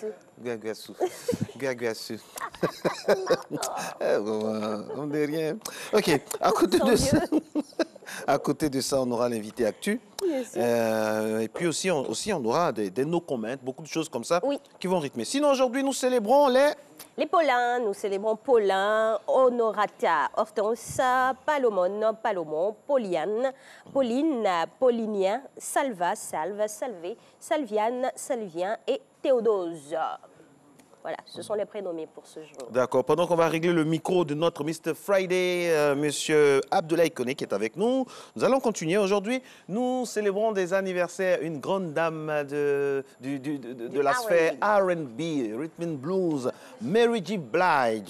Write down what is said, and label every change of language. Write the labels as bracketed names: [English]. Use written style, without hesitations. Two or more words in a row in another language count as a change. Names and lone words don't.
[French] Guaguassou. Guaguassou. On n'est rien. OK, à côté de ça... À côté de ça, on aura l'invité Actu. Et puis aussi, on aura des [English] no comments, [French] beaucoup de choses comme ça qui vont rythmer. Sinon, aujourd'hui, nous célébrons les Paulins. Nous célébrons Paulin, Honorata, Hortensa, Palomon, Palomon, Pauline, Paulinien, Salva, Salvé, Salviane, Salvien et Théodose. Voilà, ce sont les prénommés pour ce jour. D'accord. Pendant qu'on va régler le micro de notre Mr. Friday, Monsieur Abdoulaye Koné qui est avec nous, nous allons continuer. Aujourd'hui, nous célébrons des anniversaires. Une grande dame de la sphère R&B, [English] Rhythm and Blues, [French] Mary J. Blige.